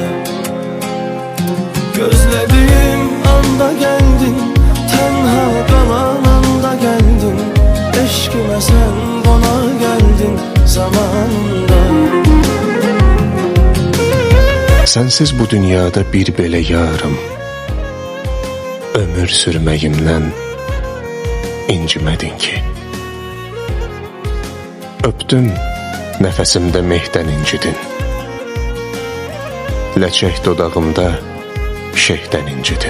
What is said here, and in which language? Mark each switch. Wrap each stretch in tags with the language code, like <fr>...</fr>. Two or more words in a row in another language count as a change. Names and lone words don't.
<tr>Gözlediğim anda geldin, tenha kalan anda geldin. Eşkime sen konar geldin zamanında.</tr> <az>Sensiz bu dünyada bir belə yarım, ömür sürməyimdən incimədin ki. Öpdüm, nəfəsimdə mehdən incidin. Ləçək dodağımda şeyhdən incidin.</az>